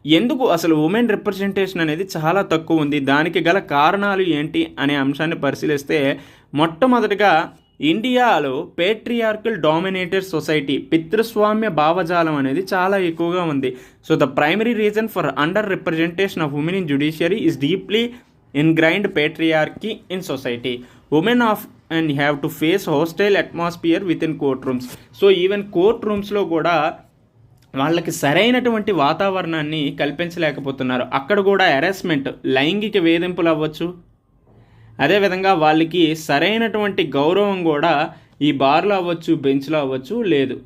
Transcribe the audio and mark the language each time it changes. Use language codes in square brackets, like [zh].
[te] ఎందుకు అసలు women representation అనేది చాలా తక్కువ ఉంది, దానికి గల కారణాలు ఏంటి అనే అంశాన్ని పరిశీలిస్తే, మొట్టమొదటిగా ఇండియాలో పేట్రియార్కల్ డామినేటెడ్ సొసైటీ, పితృస్వామ్య భావజాలం అనేది చాలా ఎక్కువగా ఉంది. [en] So the primary reason for underrepresentation of women in judiciary is deeply ingrained patriarchy in society. Women often have to face hostile atmosphere within courtrooms. [te] So even court రూమ్స్లో కూడా వాళ్ళకి సరైనటువంటి వాతావరణాన్ని కల్పించలేకపోతున్నారు. అక్కడ కూడా హెరాస్మెంట్, లైంగిక వేధింపులు అవ్వచ్చు, అదేవిధంగా వాళ్ళకి సరైనటువంటి గౌరవం కూడా ఈ బార్లో అవ్వచ్చు, బెంచ్లో అవ్వచ్చు లేదు.